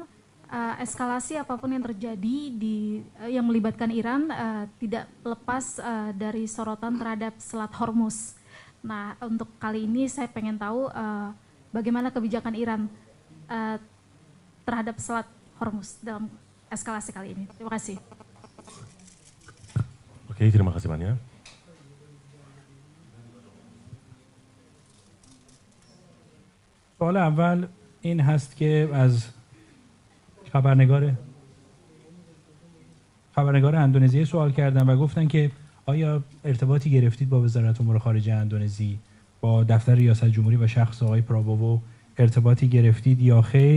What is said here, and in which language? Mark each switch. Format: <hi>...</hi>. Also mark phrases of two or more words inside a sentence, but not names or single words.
<id>Eskalasi apapun yang terjadi yang melibatkan Iran tidak lepas dari sorotan terhadap Selat Hormuz. Nah, untuk kali ini saya pengen tahu bagaimana kebijakan Iran terhadap Selat Hormuz dalam eskalasi kali ini. Terima kasih. Oke, terima kasih banyak.</id> <fa>سوال اول این هست که از خبرنگار اندونزی سوال کردن و گفتن که آیا ارتباطی گرفتید با وزارت امور خارجه اندونزی، با دفتر ریاست جمهوری و شخص آقای پراووو ارتباطی گرفتید یا خیر؟</fa>